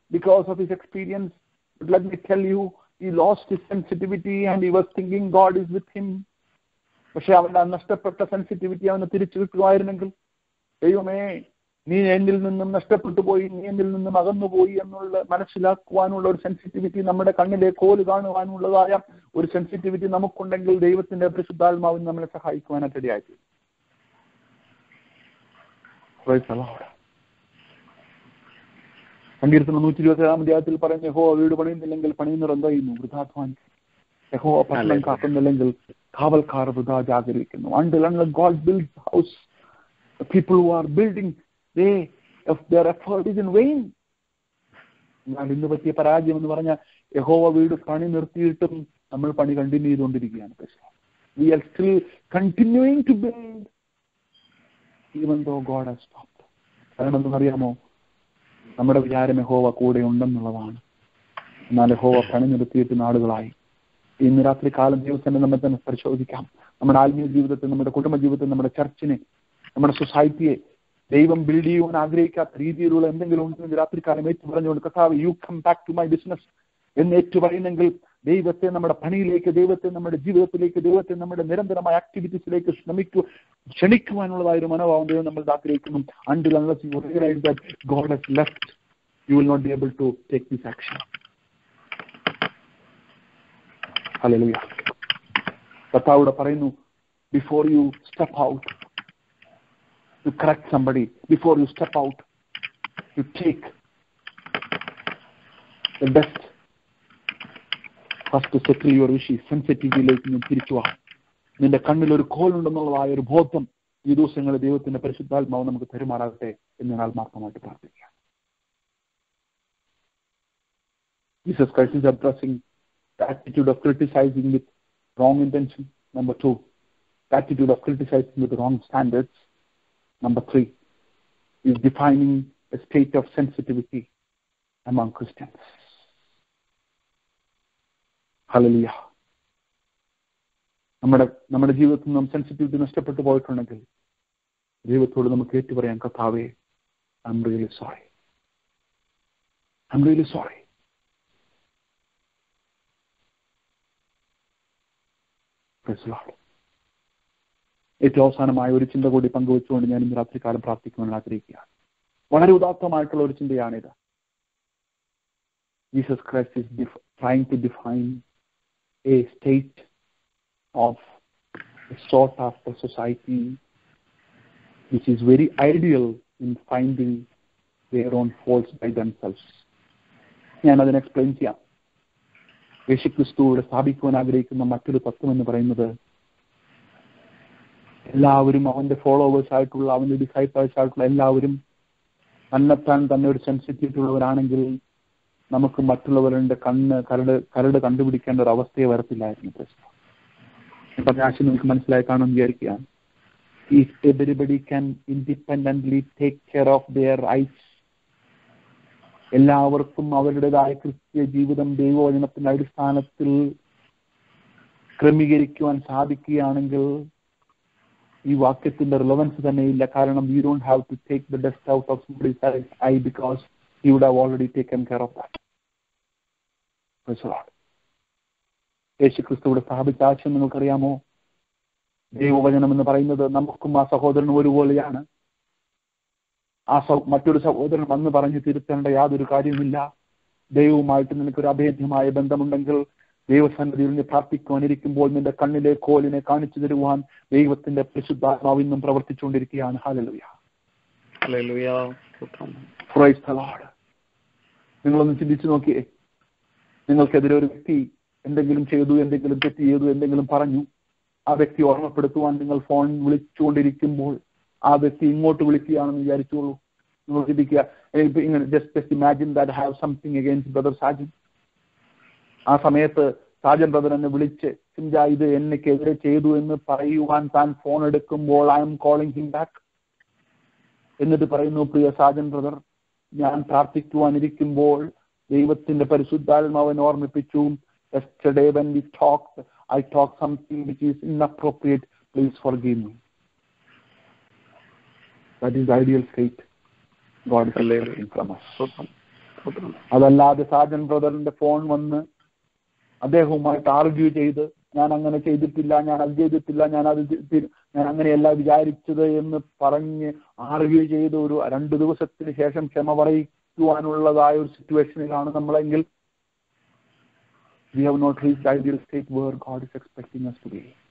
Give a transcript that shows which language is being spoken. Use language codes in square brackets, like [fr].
[en] Because of his experience. But let me tell you, he lost his sensitivity and he was thinking God is with him. [ml] പക്ഷെ അവന്റെ നഷ്ടപ്പെട്ട sensitivity അവന് തിരിച്ചു കിട്ടുമായിരുന്നെങ്കിൽ, ദൈവമേ നീ എന്നിൽ നിന്നും നഷ്ടപ്പെട്ടു പോയി, നീ എന്നിൽ നിന്നും അകന്നുപോയി എന്നുള്ള മനസ്സിലാക്കുവാനുള്ള ഒരു സെൻസിറ്റിവിറ്റി, നമ്മുടെ കണ്ണിലെ കോല് കാണുവാനുള്ളതായ ഒരു സെൻസിറ്റിവിറ്റി നമുക്കുണ്ടെങ്കിൽ ദൈവത്തിന്റെ പരിശുദ്ധാത്മാവിന് നമ്മളെ സഹായിക്കുവാനായിട്ട് ഇടയായി. സങ്കീർത്തനം 127 അധ്യായത്തിൽ പറയുന്ന, യഹോവ വീട് പണിയുന്നില്ലെങ്കിൽ പണിയുന്നവർ എന്ത് ചെയ്യുന്നു? വൃഥാധ്വാനിക്കുന്നു. യഹോവ പട്ടണം കാക്കുന്നില്ലെങ്കിൽ കാവൽക്കാർ വൃഥാ ജാഗരിക്കുന്നു. [en] Until God builds the house, the people who are building, their effort is in vain. [ml] എന്നാൽ ഇന്ന് പറ്റിയ പരാജയം എന്ന് പറഞ്ഞാൽ, യഹോവ വീട് പണി നിർത്തിയിട്ടും നമ്മൾ പണി കണ്ടിന്യൂ ചെയ്തുകൊണ്ടിരിക്കുകയാണ്. [en] We are still continuing to build even though God has stopped. [ml] കാരണം എന്തെന്നറിയാമോ? നമ്മുടെ വിചാരം യഹോവ കൂടെ ഉണ്ടെന്നുള്ളതാണ്. എന്നാൽ യഹോവ പണി നിർത്തിയിട്ട് നാളുകളായി. ഇന്ന് രാത്രി കാലം ദിവസം നമ്മെ തന്നെ പരിശോധിക്കാം. നമ്മുടെ ആത്മീയ ജീവിതത്തെ, നമ്മുടെ കുടുംബ ജീവിതത്തെ, നമ്മുടെ ചർച്ചിനെ, നമ്മുടെ സൊസൈറ്റിയെ ദൈവം ബിൽഡ് ചെയ്യുവാൻ ആഗ്രഹിക്കാത്ത രീതിയിലുള്ള എന്തെങ്കിലും ഉണ്ടെങ്കിൽ രാത്രി കാലം ഏറ്റു പറഞ്ഞുകൊണ്ട്, കർത്താവ് [en] you come back to my business [ml] എന്ന് ഏറ്റു പറയുന്നെങ്കിൽ, ദൈവത്തെ നമ്മുടെ പണിയിലേക്ക്, ദൈവത്തെ നമ്മുടെ ജീവിതത്തിലേക്ക്, ദൈവത്തെ നമ്മുടെ നിരന്തരമായ ആക്ടിവിറ്റീസിലേക്ക് ക്ഷണിക്കുവാനുള്ളതായ ഒരു മനോഭാവം ദൈവം നമ്മൾ ആഗ്രഹിക്കുന്നു. [en] Until unless you realize that God has left, you will not be able to take this action. Hallelujah. [ml] കർത്താവ് പറയുന്നു, [en] before you step out to correct somebody, before you step out to take the best, first to settle your wishes. [ml] സെൻസിറ്റിവിറ്റിയിലേക്ക് നീ തിരിച്ചു വാ. നിന്റെ കണ്ണിൽ ഒരു കോലുണ്ടെന്നുള്ളതായ ഒരു ബോധം ഈ ദിവസങ്ങളിൽ ദൈവത്തിന്റെ പരിശുദ്ധാത്മാവ് നമുക്ക് പെരുമാറാകട്ടെ എന്ന് ഞാൻ ആത്മാർത്ഥമായിട്ട് പ്രാർത്ഥിക്കാം. [en] Jesus Christ is addressing the attitude of criticizing with wrong intention. Number 2, the attitude of criticizing with wrong standards. Number 3 is defining a state of sensitivity among Christians. Hallelujah. [ml] നമ്മുടെ ജീവിതത്തിൽ നിന്നും സെൻസിറ്റിവിറ്റി നഷ്ടപ്പെട്ടു പോയിട്ടുണ്ടെങ്കിൽ ദൈവത്തോട് നമുക്ക് ഏറ്റു പറയാം, കർത്താവേ, [en] I'm really sorry. I'm really sorry. Praise the Lord. [ml] ഏറ്റവും അവസാനമായ ഒരു ചിന്ത കൂടി പങ്കുവെച്ചുകൊണ്ട് ഞാൻ ഇന്ന് രാത്രികാലം പ്രാർത്ഥിക്കുവാൻ ആഗ്രഹിക്കുകയാണ്. വളരെ ഉദാത്തമായിട്ടുള്ള ഒരു ചിന്തയാണിത്. [en] Jesus Christ is trying to define a state of a sought after society which is very ideal in finding their own faults by themselves. [ml] ഞാൻ അതിനെ എക്സ്പ്ലെയിൻ ചെയ്യാം. യേശുക്രിസ്തുവിടെ സ്ഥാപിക്കുവാൻ ആഗ്രഹിക്കുന്ന മറ്റൊരു തത്വം എന്ന് പറയുന്നത്, എല്ലാവരും അവന്റെ ഫോളോവേഴ്സ് ആയിട്ടുള്ള, അവന്റെ ഡിസൈപ്പിൾസ് ആയിട്ടുള്ള എല്ലാവരും തന്നെത്താൻ തന്നെ ഒരു സെൻസിറ്റിവിറ്റി ഉള്ളവരാണെങ്കിൽ നമുക്ക് മറ്റുള്ളവരുടെ കരട് കണ്ടുപിടിക്കേണ്ട ഒരു അവസ്ഥയെ വരത്തില്ലായിരുന്നു. പറഞ്ഞ ആശയം നമുക്ക് മനസ്സിലായി കാണുമെന്ന് വിചാരിക്കുകയാണ്. [en] If everybody can independently take care of their rights, [ml] എല്ലാവർക്കും അവരുടേതായ ക്രിസ്തീയ ജീവിതം ദൈവവചനത്തിന്റെ അടിസ്ഥാനത്തിൽ ക്രമീകരിക്കുവാൻ സാധിക്കുകയാണെങ്കിൽ ഈ വാക്യത്തിന്റെ റിലവൻസ് തന്നെ ഇല്ല. കാരണം [en] you don't have to take the dust out of somebody's eye because he would have already taken care of that. Praise the Lord. [ml] യേശുക്രിസ്തുവിടെ സ്ഥാപിച്ച ആശയം നിങ്ങൾക്കറിയാമോ? ദൈവവചനം എന്ന് പറയുന്നത് നമുക്കും ആ സഹോദരനും ഒരുപോലെയാണ്. മറ്റൊരു സഹോദരൻ വന്ന് പറഞ്ഞു തിരുത്തേണ്ട യാതൊരു കാര്യവുമില്ല. ദൈവവുമായിട്ട് നിനക്കൊരു അഭേദ്യമായ ബന്ധമുണ്ടെങ്കിൽ ദൈവസന്നിധിയിൽ നിന്ന് പ്രാർത്ഥിക്കുവാനിരിക്കുമ്പോൾ നിന്റെ കണ്ണിലെ കോലിനെ കാണിച്ചു തരുവാൻ ദൈവത്തിന്റെ പരിശുദ്ധാത്മാവ് ഇന്നും പ്രവർത്തിച്ചുകൊണ്ടിരിക്കുകയാണ്. Hallelujah. Hallelujah. [en] Praise the Lord. [ml] നിങ്ങളൊന്ന് ചിന്തിച്ചു നോക്കിയേ. നിങ്ങൾക്കെതിരെ ഒരു വ്യക്തി എന്തെങ്കിലും ചെയ്തു, എന്തെങ്കിലും തെറ്റ് ചെയ്തു, എന്തെങ്കിലും പറഞ്ഞു, ആ വ്യക്തി ഓർമ്മപ്പെടുത്തുവാൻ നിങ്ങൾ ഫോൺ വിളിച്ചുകൊണ്ടിരിക്കുമ്പോൾ ആ വ്യക്തി ഇങ്ങോട്ട് വിളിക്കുകയാണെന്ന് വിചാരിച്ചോളൂ. നിങ്ങൾ ചിന്തിക്കുക, ഇങ്ങനെ [en] Just imagine that have something against brother Sajan. [ml] ആ സമയത്ത് സാജൻ ബ്രദർ എന്നെ വിളിച്ച് സിംജ ഇത് എനിക്കെതിരെ ചെയ്തു എന്ന് പറയുവാൻ താൻ ഫോൺ എടുക്കുമ്പോൾ [en] I'm calling him back. [ml] എന്നിട്ട് പറയുന്നു, പ്രിയ സാജൻ ബ്രദർ, ഞാൻ പ്രാർത്ഥിക്കുവാനിരിക്കുമ്പോൾ ദൈവത്തിന്റെ പരിശുദ്ധാത്മാവിനെ ഓർമ്മിപ്പിച്ചു, [en] yesterday when we talked, I talked something which is inappropriate, please forgive me. That is the ideal state God is expecting from us. [ml] അതല്ലാതെ സാജൻ ബ്രദറിന്റെ ഫോൺ വന്ന് അദ്ദേഹവുമായിട്ട് ആർഗ്യൂ ചെയ്ത് ഞാൻ അങ്ങനെ ചെയ്തിട്ടില്ല, ഞാൻ അത് ചെയ്തിട്ടില്ല, ഞാൻ അങ്ങനെയല്ല വിചാരിച്ചത് എന്ന് പറഞ്ഞ് ആർഗ്യൂ ചെയ്ത് ഒരു 2 ദിവസത്തിന് ശേഷം ക്ഷമ പറയിക്കുവാനുള്ളതായ ഒരു സിറ്റുവേഷനിലാണ് നമ്മളെങ്കിൽ [en] we have not reached the ideal state where God is expecting us to be.